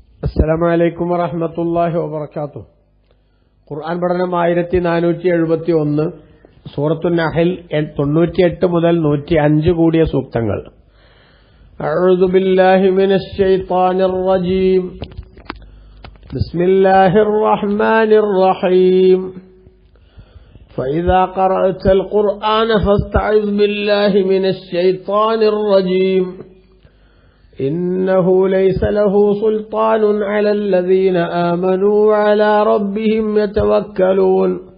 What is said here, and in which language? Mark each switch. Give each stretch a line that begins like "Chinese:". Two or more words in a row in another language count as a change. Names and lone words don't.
Arabic: السلام عليكم ورحمة الله وبركاته.
Malayalam: ഖുർആൻ പഠനം 1471, സൂറത്തുൻ നഹൽ 98 മുതൽ 105 കൂടിയ സൂക്തങ്ങൾ.
Arabic: أعوذ بالله من الشيطان الرجيم. بسم الله الرحمن الرحيم. فإذا قرأت القرآن فاستعذ بالله من الشيطان الرجيم. إنه ليس له سلطان على الذين آمنوا وعلى ربهم يتوكلون.